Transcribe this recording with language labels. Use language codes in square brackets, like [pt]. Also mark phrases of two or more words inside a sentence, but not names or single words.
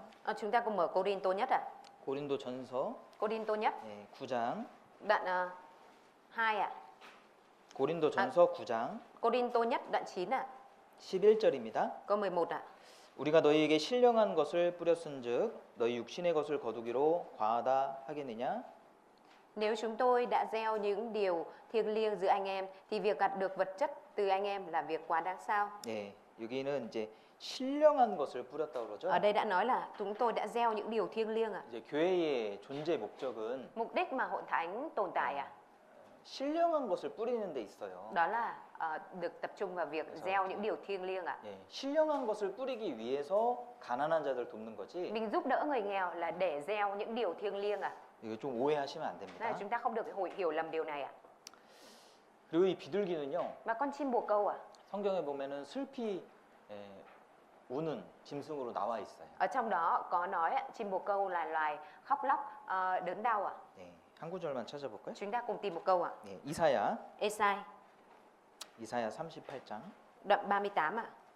[vi] Chúng ta cùng mở Cô-rin-tô nhất ạ. [ko] 고린도 전서 [vi] Cô-rin-tô nhất [ko] 예, 9장 [vi] đoạn 2 ạ. [ko] 고린도 전서 9장 [vi] Cô-rin-tô nhất đoạn 9 ạ. [ko] 11절입니다. [vi] Câu 11 ạ. [ko] 우리가 너희에게 신령한 것을 뿌렸은즉 너희 육신의 것을 거두기로 과하다 하겠느냐? [vi] Nếu chúng tôi đã gieo những điều thiêng liêng giữa anh em thì việc gặt được vật chất từ anh em là việc quá đáng sao? [ko] 예, 여기는 이제 신령한 것을 뿌렸다고 그러죠. [vi] Ở đây đã nói là chúng tôi đã gieo những điều thiêng liêng ạ. [ko] 이제 교회의 존재 목적은 [vi] Mục đích mà hội thánh tồn tại ạ, [ko] 신령한 것을 뿌리는 데 있어요. [vi] đó là được tập trung vào việc gieo những điều thiêng liêng ạ. [ko] 예, 신령한 것을 뿌리기 위해서 가난한 자들 돕는 거지. [vi] Mình giúp đỡ người nghèo là để gieo những điều thiêng liêng ạ. [ko] 이거 좀 오해하시면 안 [vi] Nên [ko] 됩니다. [vi] là chúng ta không được hiểu lầm điều này ạ. [ko] 그리고 이 비둘기는요. [vi] Và con chim bồ câu ạ, [ko] 성경에 보면은 슬피 우는 짐승으로 나와 있어요. [vi] ở trong đó có nói ạ, chim bồ câu là loài khóc lóc đớn đau ạ. [ko] 네, 한 구절만 찾아볼까요? [vi] Chúng ta cùng tìm một câu ạ. [ko] 네, 이사야 [vi] Ê-sai [ko] 38장 [vi] đoạn 38 ạ.